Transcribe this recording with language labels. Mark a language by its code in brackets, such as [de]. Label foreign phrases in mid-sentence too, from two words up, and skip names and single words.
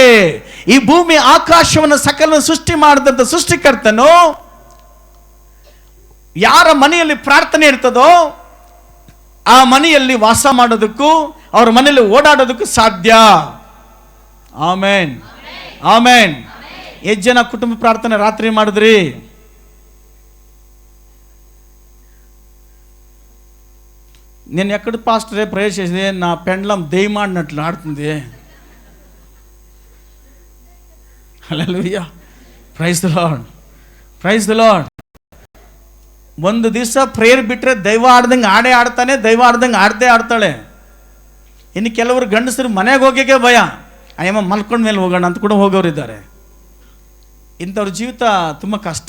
[kn] ಈ ಭೂಮಿ ಆಕಾಶವನ್ನು ಸಕಲ ಸೃಷ್ಟಿ ಮಾಡಿದಂಥ ಸೃಷ್ಟಿಕರ್ತನು ಯಾರ ಮನೆಯಲ್ಲಿ ಪ್ರಾರ್ಥನೆ ಇರ್ತದೋ ಆ ಮನೆಯಲ್ಲಿ ವಾಸ ಮಾಡೋದಕ್ಕೂ ಅವ್ರ ಮನೆಯಲ್ಲಿ ಓಡಾಡೋದಕ್ಕೂ ಸಾಧ್ಯ. ಆಮೇನ್, ಆಮೇನ್. ಎಷ್ಟು ಜನ ಕುಟುಂಬ ಪ್ರಾರ್ಥನೆ ರಾತ್ರಿ ಮಾಡಿದ್ರಿ? [te] నేను ఎక్కడ పాస్టరే ప్రేయర్ చేసేది, నా పెండ్లం దెయ్యమాడినట్లు ఆడుతుంది. హల్లెలూయా, [en] praise the Lord, praise the Lord. [kn] ಒಂದು ದಿವಸ ಪ್ರೇಯರ್ ಬಿಟ್ಟರೆ ದೈವ ಆಡ್ದಂಗೆ ಆಡ್ತಾನೆ, ದೈವ ಆಡ್ದಂಗೆ ಆಡ್ತಾಳೆ. ಇನ್ನು ಕೆಲವರು ಗಂಡಸರು ಮನೆಗೆ ಹೋಗೋಕ್ಕೆ ಭಯ, ಅಯ್ಯಮ್ಮ ಮಲ್ಕೊಂಡ ಮೇಲೆ ಹೋಗೋಣ ಅಂತ ಕೂಡ ಹೋಗೋರಿದ್ದಾರೆ. ಇಂಥವ್ರ ಜೀವಿತ ತುಂಬ ಕಷ್ಟ.